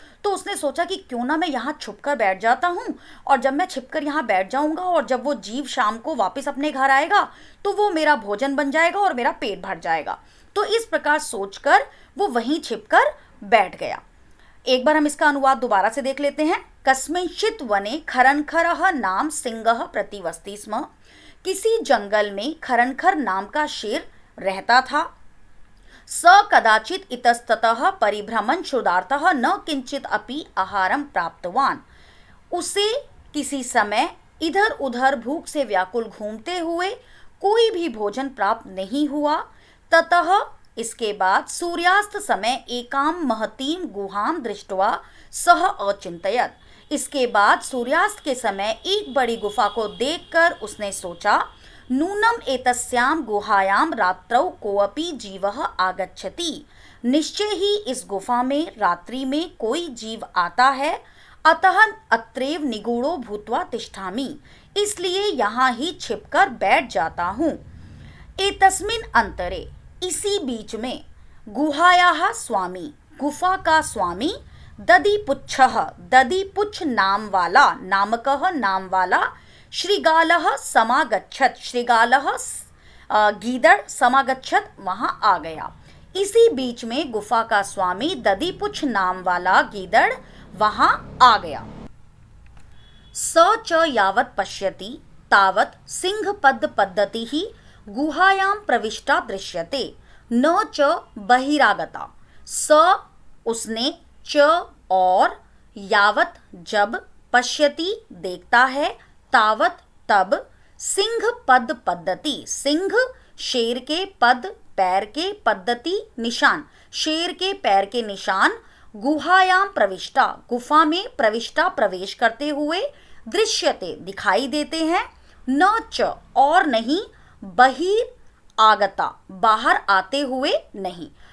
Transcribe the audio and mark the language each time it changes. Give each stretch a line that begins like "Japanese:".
Hindi: तो उसने सोचा कि क्यों ना मैं यहाँ छुपकर बैठ जाता हूँ, और जब मैं छिपकर यहाँ बैठ जाऊँगा और जब वो जीव शाम को वापस अपने घर आएगा तो वो मेरा भोजन बन जाएगा और मेरा पेट भर जाएगा। तो इस प्रकार सोचकर वो वहीं छिपकर बैठ गया। एक बार हम इसका अनुवाद दोबारा से देख लेते हैं।
Sanskrit: कस्मिंश्चित् वने खरनखरः नाम सिंहः प्रतिवसति स्म।
Hindi: किसी जंगल में खरनखर नाम का शेर रहता था।
Sanskrit: स कदाचित् इतस्ततः परिभ्रमन् क्षुधार्तः न किंचित अपि आहारं प्राप्तवान्।
Hindi: उसे किसी समय इधर उधर भूख से व्याकुल घूमते हुए कोई भी भोजन प्राप्त नहीं हुआ।
Sanskrit: ततः
Hindi: इसके बाद
Sanskrit: सूर्यास्त समय एकां महतीं गुहां दृष्ट्वा सः अचिंतयत्।
Hindi: इसके बाद सूर्यास्त के समय एक बड़ी गुफा को देखकर उसने सोचा,
Sanskrit: नूनम एतस्यां गुहायां रात्रौ कोऽपि जीवः आगच्छति।
Hindi: निश्चय ही इस गुफा में रात्रि में कोई जीव आता है।
Sanskrit: अतः अत्रैव निगूढ़ो भूत्वा तिष्ठामि।
Hindi: इसलिए यहाँ ही छिपकर बैठ जाता हूँ।
Sanskrit: एतस्मिन् अंतरे,
Hindi: इसी बीच में,
Sanskrit: गुहायाः स्वामी,
Hindi: गुफा का स्वामी,
Sanskrit: दधिपुच्छः,
Hindi: दधिपुच्छ नाम वाला
Sanskrit: श्रृगालः समागच्छत्, श्रृगालः
Hindi: गीदड़
Sanskrit: समागच्छत्,
Hindi: वहाँ आ गया। इसी बीच में गुफा का स्वामी दधिपुच्छ नाम वाला गीदड़ वहाँ आ गया।
Sanskrit: स च यावत् पश्यति तावत् सिंहपद पद्धतिः गुहायां प्रविष्टा दृश्यते, न च बहिरागता।
Hindi: स उसने, च और, यावत् जब, पश्यति देखता है, तावत् तब, सिंह पद पद्धति, सिंह शेर के, पद पैर के, पद्धति निशान, शेर के पैर के निशान, गुहायां प्रविष्टा, गुफा में, प्रविष्टा प्रवेश करते हुए, दृश्यते दिखाई देते हैं, न च और नहीं, बहिर आगता बाहर आते हुए नहीं।